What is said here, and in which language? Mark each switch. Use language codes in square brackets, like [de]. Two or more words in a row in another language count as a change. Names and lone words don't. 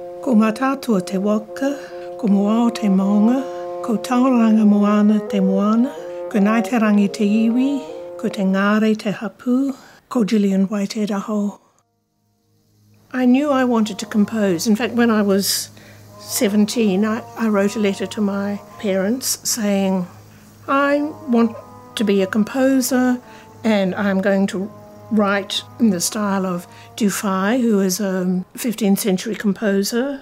[mi] Ko mātātua te waka, ko moao te maunga, ko tauranga moana te moana, ko naiterangi te iwi, ko te ngāre te hapu, ko Gillian Whitehead aho. [en] I knew I wanted to compose. In fact, when I was 17, I wrote a letter to my parents saying, I want to be a composer and I'm going to write in the style of Dufay, who is a 15th century composer.